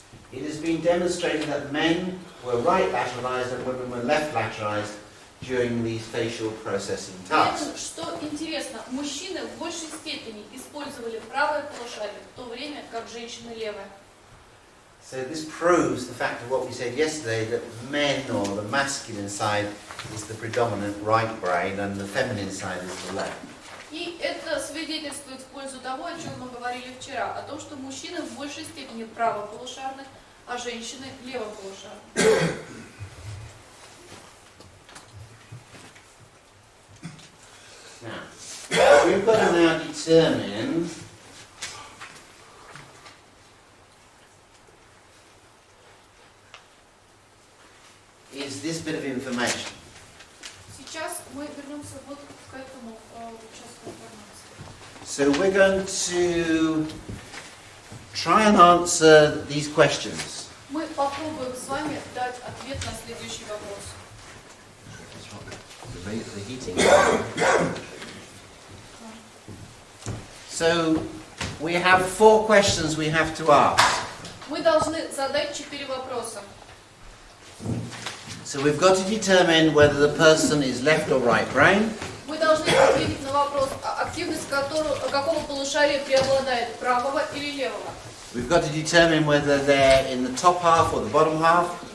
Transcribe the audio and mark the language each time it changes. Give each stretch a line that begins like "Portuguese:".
English: It has been demonstrated that men were right lateralized and women were left lateralized during these facial processing tasks.
Russian: Что интересно, мужчины в большей степени использовали правое полушарие, в то время как женщины левое.
English: So this proves the fact of what we said yesterday, that men, or the masculine side, is the predominant right brain and the feminine side is the left.
Russian: И это свидетельствует в пользу того, о чем мы говорили вчера, о том, что мужчины в большей степени правополушарны, а женщины левополушарны.
English: Now, we've got to now determine is this bit of information.
Russian: Сейчас мы вернемся вот к этому участку информации.
English: So we're going to try and answer these questions.
Russian: Мы попробуем с вами дать ответ на следующий вопрос.
English: The heating. So we have 4 questions we have to ask.
Russian: Мы должны задать 4 вопроса.
English: So we've got to determine whether the person is left or right brain.
Russian: Мы должны ответить на вопрос, активность какого полушария преобладает, правого или левого.
English: We've got to determine whether they're in the top half or the bottom half.